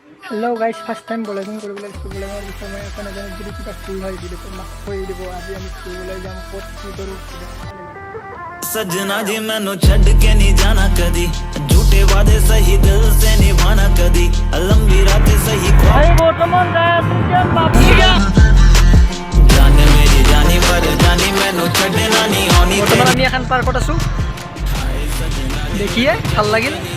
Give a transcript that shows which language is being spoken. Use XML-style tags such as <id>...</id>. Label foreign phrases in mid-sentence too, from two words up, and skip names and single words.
<en>hello guys first time blogging</en> <as>কৰিবলৈ ব্লগৰ বিষয়ে মই এখন নাজানো যদি কিবা ভুল হয় ভিডিঅ'টো মাফ কৰি দিব আজি আমি ফুৰিবলৈ যাম ক'ত কি কৰো</as> <pa>ਸਜਣਾ ਜੀ ਮੈਨੂੰ ਛੱਡ ਕੇ ਨਹੀਂ ਜਾਣਾ ਕਦੀ ਝੂਠੇ ਵਾਅਦੇ ਸਹੀ ਦਿਲ ਸੇ ਨਿਭਾਣਾ ਕਦੀ ਲੰਬੀ ਰਾਤਾਂ ਸਹੀ</pa> <as>ভাই বৰ্তমান যাই আছো যে বাবুয়া</as> <pa>ਜਾਣੇ ਮੇਰੀ ਜਾਣੀ ਪਰ ਜਾਣੀ ਮੈਨੂੰ ਛੱਡਣਾ ਨਹੀਂ ਆਣੀ</pa> <as>বৰ্তমান আমি এখন পাৰ্কত আছো দেখিয়ে ভাল লাগিল</as>